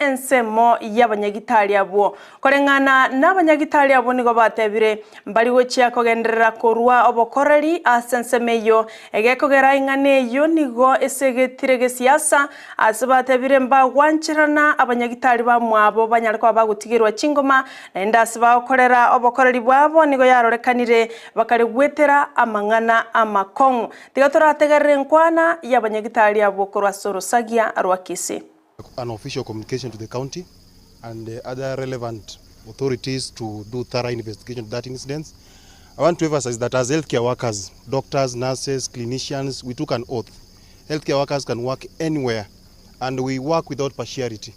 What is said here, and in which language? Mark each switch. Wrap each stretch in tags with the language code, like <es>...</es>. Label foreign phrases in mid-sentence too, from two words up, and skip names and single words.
<guz>ensemo y'abanyagitari abo korengana n'abanyagitari abo nigo batebire mbali gochia kogenderera korwa obokoreri asensemeyo egekogera ing'aneyo nigo esegetire gesiasa asibatebire mbagwanchirana abanyagitari bamwabo banyarwa bagutigirwa chingoma naenda asibakorera obokoreri bwabo nigo yarorekanire bakaregwetera amang'ana amakong'u tigaturategerere nkwana y'abanyagitari abo korwa sorosagia rwa Kisii.</guz> <en>An official communication to the county and other relevant authorities to do thorough investigation of that incident. I want to emphasize that as healthcare workers, doctors, nurses, clinicians, we took an oath. Healthcare workers can work anywhere and we work without partiality.</en>